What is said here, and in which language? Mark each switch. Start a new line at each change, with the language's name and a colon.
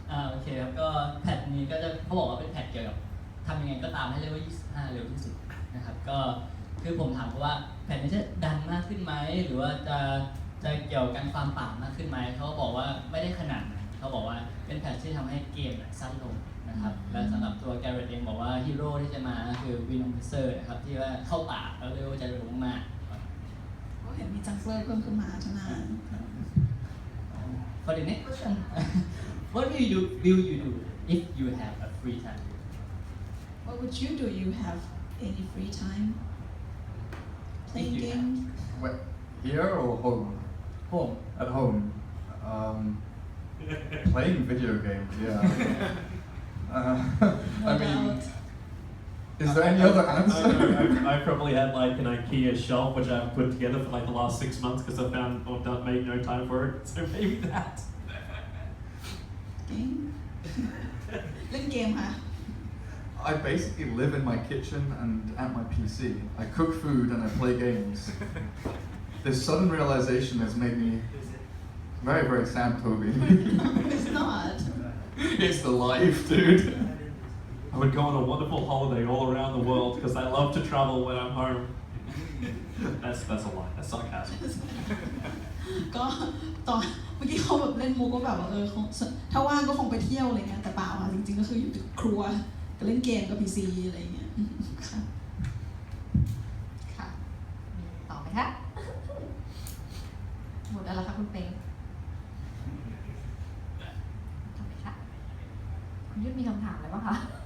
Thai: โอเคครับก็แพทนี้ก็จะเขาบอกว่าเป็นแพทเกี่ยวกับทำยังไงก็ตามให้เลเวล25เร็วที่สุดนะครับก็คือผมถามเขาว่าแพทนี้จะดันมากขึ้นไหมหรือว่าจะเกี่ยวกับการฟาร์มป่ามากขึ้นไหมเขาบอกว่าไม่ได้ขนาดนั้นเขาบอกว่าเป็นแพทที่ทำให้เกมสั้นลงนะครับและสำหรับตัวแกเรตเองบอกว่าฮีโร่ที่จะมาคือวินอมเซอร์นะครับที่ว่าเข้าป่าแล้วเลเวลจะเร็วมาก ก็เห็นมีจังเกิลเพิ่มขึ้นมาใช่ไหม
English: For the next question, what will you do if you have a free time? What would you do? You have any free time? Playing games? Where, here or home? Home. At home. Playing video games, yeah. I mean, is there any other answer? I probably had like an IKEA shelf which I've put together for like the last 6 months because I found or made no time for it. So maybe that.
Thai: Game? เล่นเกมค่ะ
English: I basically live in my kitchen and at my PC. I cook food and I play games. This sudden realization has made me very, very sad, Toby. It's not. It's the life, dude. I would go on a wonderful holiday all around the world because I love to travel when I'm home. That's a lie. That's sarcasm.
Thai: ก็ตอนเมื่อกี้เขาแบบเล่นมุกก็แบบว่าถ้าว่างก็คงไปเที่ยวอะไรเงี้ยแต่เปล่าจริงๆก็คืออยู่ครัวก็เล่นเกมกับ PC อะไรเงี้ยค่ะ ค่ะมีต่อไหมคะหมดแล้วล่ะคะคุณเป้งทำไมคะคุณยุทธมีคำถามอะไรบ้างคะ